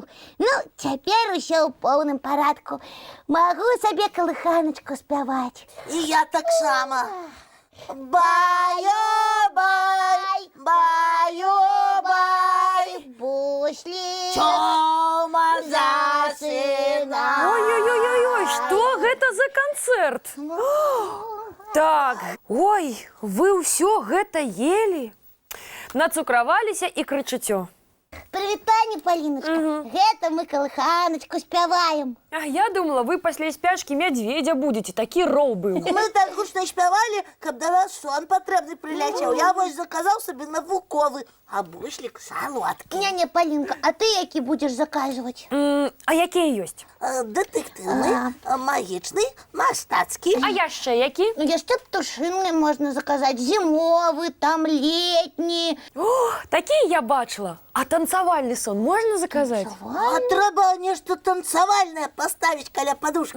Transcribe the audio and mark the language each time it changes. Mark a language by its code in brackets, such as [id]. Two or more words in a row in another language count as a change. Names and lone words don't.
[uk] Ну, тепер усе у повному порядку. Могу собі колиханочку співати. І я так само. Баю-бай, баю-бай, Бушлі. Тьома засинай. Ой-ой-ой-ой, [be] что гэта за концерт? Так, ой, вы ўсё гэта ели? Нацукраваліся і крычыцё. [uk] Привітання, Поліночка. [be] Гэта мы [uk] колиханочку співаємо. [be] А я думала, вы пасля спячкі [ru] медведя будете, [be] такі роў быў. Мы так гучно спявали, каб до нас сон патрэбны прыляцеў. Я вось заказаў сабе навуковы, а бушлік салодкі. [uk] Не, Полінка, а ти які будеш заказувати? [be] А якія ёсць? Дэтектыўны, магічны, мастацкі. А яшчэ які? Ну, яшчэ птушыны можна заказаць, зімовы, там летні. О, такія я бачыла. А танцавальны сон можна заказаць? А трэба нешта танцавальнае паставіць каля падушкі.